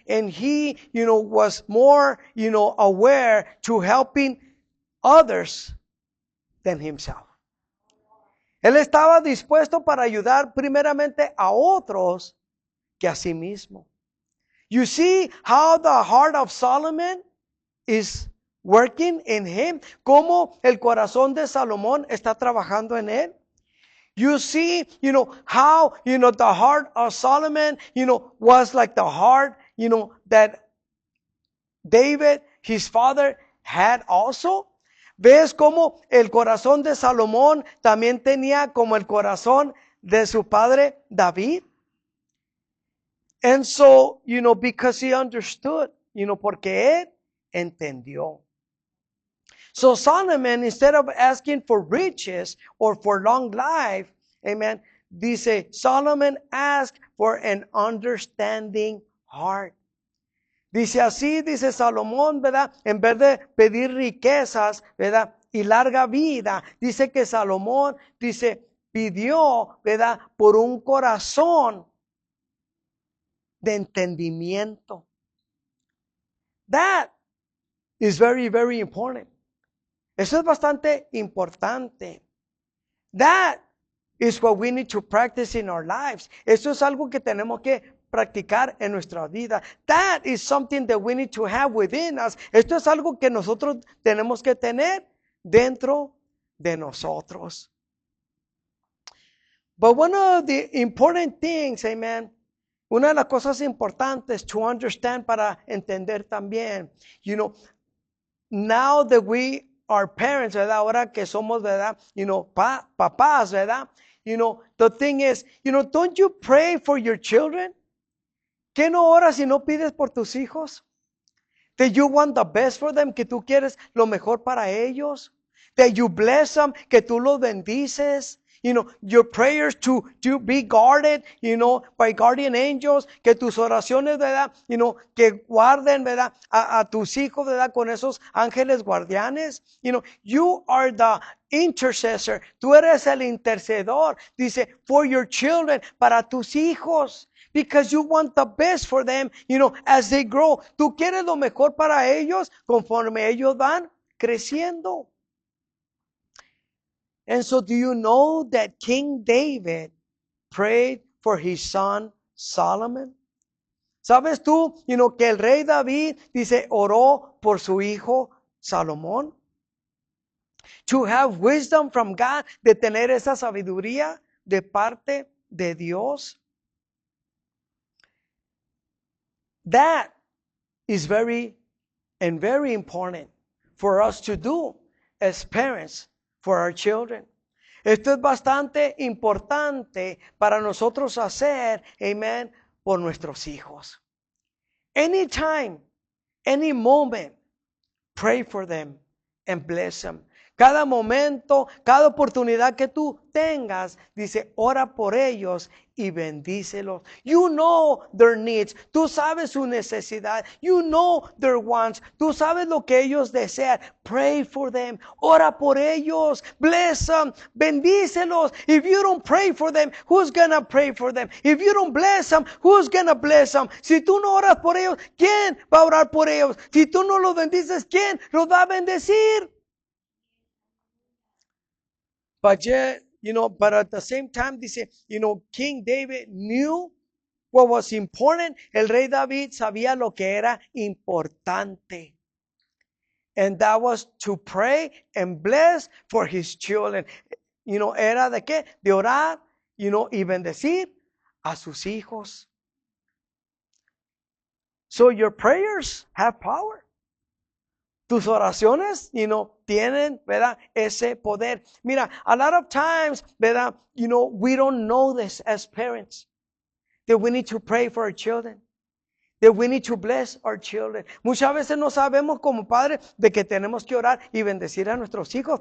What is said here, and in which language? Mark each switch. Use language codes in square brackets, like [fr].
[en] And he, was more, aware to helping others than himself. [es] Él estaba dispuesto para ayudar primeramente a otros que a sí mismo. [en] You see how the heart of Solomon is working in him. [es] Cómo el corazón de Salomón está trabajando en él. [en] You see, how, the heart of Solomon, was like the heart, that David, his father, had also. [es] ¿Ves cómo el corazón de Salomón también tenía como el corazón de su padre David? [en] And so, because he understood, [es] porque él entendió. [en] So Solomon, instead of asking for riches or for long life, amen, dice, Solomon asked for an understanding heart. [es] Dice así, dice Salomón, ¿verdad? En vez de pedir riquezas, ¿verdad? Y larga vida, dice que Salomón, dice, pidió, ¿verdad? Por un corazón de entendimiento. [en] That is very, very important. [es] Eso es bastante importante. [en] That is what we need to practice in our lives. [es] Eso es algo que tenemos que practicar en nuestra vida. [en] That is something that we need to have within us. [es] Esto es algo que nosotros tenemos que tener dentro de nosotros. [en] But one of the important things, amen, [es] una de las cosas importantes [en] to understand, [es] para entender también, [en] now that we are parents, ¿verdad? [es] Ahora que somos, ¿verdad? Papás, ¿verdad? [en] The thing is, don't you pray for your children? [es] ¿Qué no oras y no pides por tus hijos? [en] That you want the best for them, [es] que tú quieres lo mejor para ellos. [en] That you bless them, [es] que tú los bendices. [en] Your prayers to be guarded, by guardian angels, [es] que tus oraciones, ¿verdad? Que guarden, ¿verdad? A tus hijos, ¿verdad? Con esos ángeles guardianes. [en] You are the intercessor. [es] Tú eres el intercedor. Dice, [en] for your children, [es] para tus hijos. [en] Because you want the best for them, as they grow. [es] Tú quieres lo mejor para ellos conforme ellos van creciendo. [en] And so do you know that King David prayed for his son Solomon? [es] ¿Sabes tú, que el rey David, dice, oró por su hijo Salomón? [en] To have wisdom from God, [es] de tener esa sabiduría de parte de Dios. [en] That is very important for us to do as parents for our children. [es] Esto es bastante importante para nosotros hacer, amen, por nuestros hijos. [en] Anytime, any moment, pray for them and bless them. [es] Cada momento, cada oportunidad que tú tengas, dice, ora por ellos y bendícelos. [en] You know their needs. [es] Tú sabes su necesidad. [en] You know their wants. [es] Tú sabes lo que ellos desean. [en] Pray for them. [es] Ora por ellos. [en] Bless them. [es] Bendícelos. [en] If you don't pray for them, who's gonna pray for them? If you don't bless them, who's gonna bless them? [es] Si tú no oras por ellos, ¿quién va a orar por ellos? Si tú no los bendices, ¿quién los va a bendecir? [en] But yet, but at the same time, dice, King David knew what was important. [es] El rey David sabía lo que era importante. [en] And that was to pray and bless for his children. [es] Era de qué? De orar, y bendecir a sus hijos. So your prayers have power. Tus oraciones, tienen, ¿verdad? Ese poder. [en] Mira, a lot of times, ¿verdad? We don't know this as parents. That we need to pray for our children. That we need to bless our children. [es] Muchas veces no sabemos como padres de que tenemos que orar y bendecir a nuestros hijos.